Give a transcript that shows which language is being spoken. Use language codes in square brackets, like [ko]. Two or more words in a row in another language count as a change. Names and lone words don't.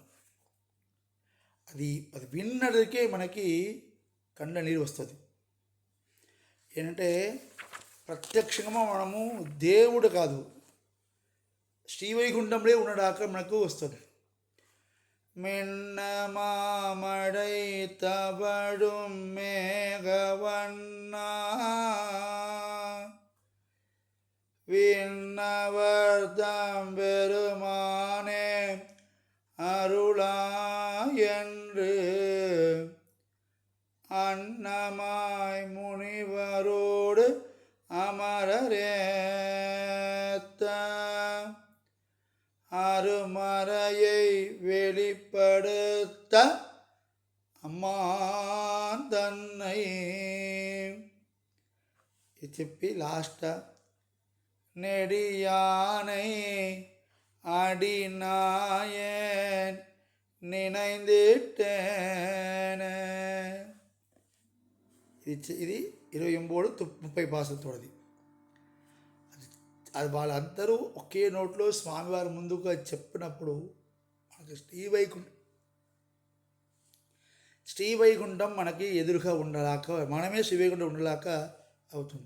[te] అది విన్నడికే మనకి కళ్ళ నీరు వస్తుంది. ఏంటంటే ప్రత్యక్షంగా మనము దేవుడు కాదు, శ్రీవైకుంఠంలో ఉన్నడాక మనకు వస్తుంది. [ta] மின்ன மாமடை தவழும் மேகவண்ணா விண்ணவர் தம் பெருமானே அருளாயென்று அன்னமாய் முனிவரோடு அமரரேத்த அருமறையை வெளிப்படுத்த அம்மான் தன்னை [te] ఇది చెప్పి లాస్ట్ [ta] நெடியானை அடிநாயன் நினைந்திட்டேன. [te] ఇది 29-30 పాసతోడది. అది వాళ్ళందరూ ఒకే నోట్లో స్వామివారి ముందుగా చెప్పినప్పుడు మనకి శ్రీవైకుంఠం మనకి ఎదురుగా ఉండలాక, మనమే శ్రీవైకుంఠం ఉండలాక అవుతుంది.